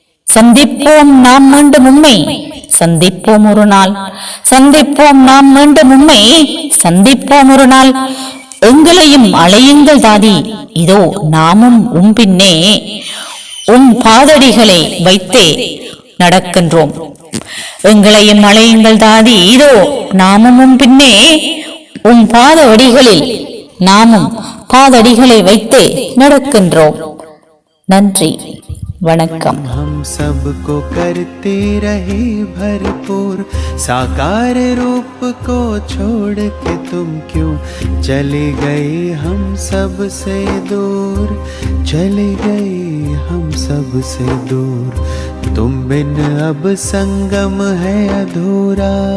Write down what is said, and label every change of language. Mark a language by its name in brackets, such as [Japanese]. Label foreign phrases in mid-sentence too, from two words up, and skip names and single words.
[Tamil] சந்திப்போம் நாம் மீண்டும் உண்மை சந்திப்போம் ஒரு நாள் சந்திப்போம் நாம் மீண்டும் உண்மை சந்திப்போம் ஒரு நாள் எங்களையும் அழையுங்கள் தாதி இதோ நாமும் பின்னே பாதடிகளை வைத்தே நடக்கின்றோம் எங்களையும் அழையுங்கள் தாதி இதோ நாமும் பின்னே பாத அடிகளில் நாமும் பாதடிகளை வைத்தே நடக்கின்றோம் நன்றி वणक्कम। [Hindi] हम सबको करते रहे भरपूर साकार रूप को छोड़ के तुम क्यों चले गए हम सब से दूर चले गए हम सब से दूर तुम बिन अब संगम है अधूरा